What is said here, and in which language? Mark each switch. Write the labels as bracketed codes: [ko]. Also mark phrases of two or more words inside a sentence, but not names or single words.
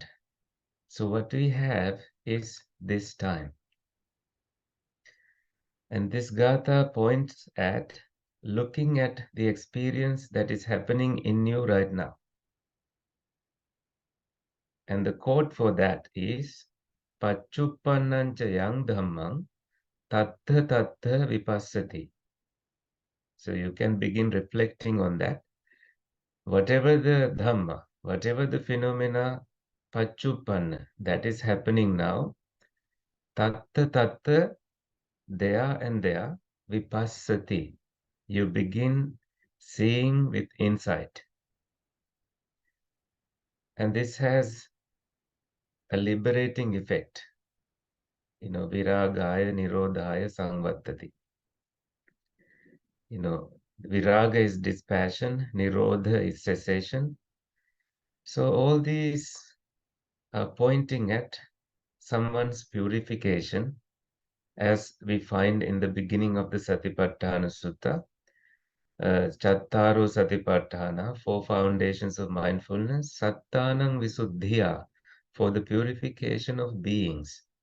[en] So what we have is this time. And this gatha points at looking at the experience that is happening in you right now. And the quote for that is [pi] Pachuppannancha yang dhammang tattha tattha vipassati. [en] So you can begin reflecting on that. Whatever the Dhamma, whatever the phenomena Pachuppanna that is happening now, [pi] tattha tattha, [en] there and there, vipassati. You begin seeing with insight. And this has a liberating effect. [pi] Viragaya nirodhaya samvattati. [en] Viraga is dispassion, nirodha is cessation. So all these are pointing at someone's purification, as we find in the beginning of the Satipatthana Sutta. [pi] Chattaro Satipatthana, [en] 4 foundations of mindfulness, [pi] Sattanang Visuddhiya, [en] for the purification of beings.